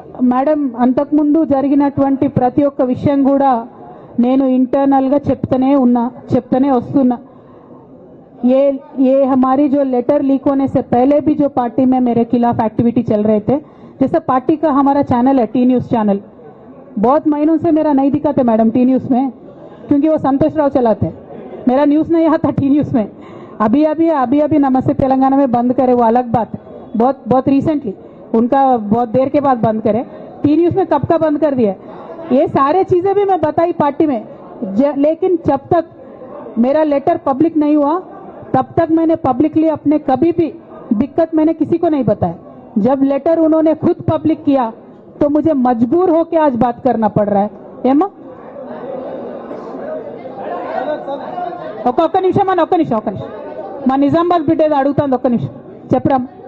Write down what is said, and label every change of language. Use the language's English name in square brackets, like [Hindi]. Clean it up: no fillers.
[Telugu] Madam, అంతకుముందు జరిగినటువంటి ప్రతి ఒక్క విషయం కూడా నేను ఇంటర్నల్గా చెప్తూనే వస్తున్నా. [Hindi] ये हमारी जो लेटर लीक होने से पहले भी जो पार्टी में मेरे खिलाफ एक्टिविटी चल रहे थे, जैसे पार्टी का हमारा चैनल है टी न्यूज़ चैनल, बहुत महीनों से मेरा नहीं दिखाते मैडम टी न्यूज़ में, क्योंकि वो संतोष राव चलाते. मेरा न्यूज़ नहीं आता टी न्यूज़ में. अभी नमस्ते तेलंगाना में बंद करे, वो अलग बात. बहुत रिसेंटली उनका बहुत देर के बाद बंद करे. टी न्यूज़ में कब का बंद कर दिया. ये सारे चीज़ें भी मैं बताई पार्टी में, लेकिन जब तक मेरा लेटर पब्लिक नहीं हुआ तब तक मैंने पब्लिकली अपने कभी भी दिक्कत मैंने किसी को नहीं बताया. जब लेटर उन्होंने खुद पब्लिक किया तो मुझे मजबूर होकर आज बात करना पड़ रहा है. [Telugu] ఏమా ఒక్క నిమిషం మా నిజామాబాద్ బిడ్డ ఏదో అడుగుతాను. ఒక్క నిమిషం చెప్పరా.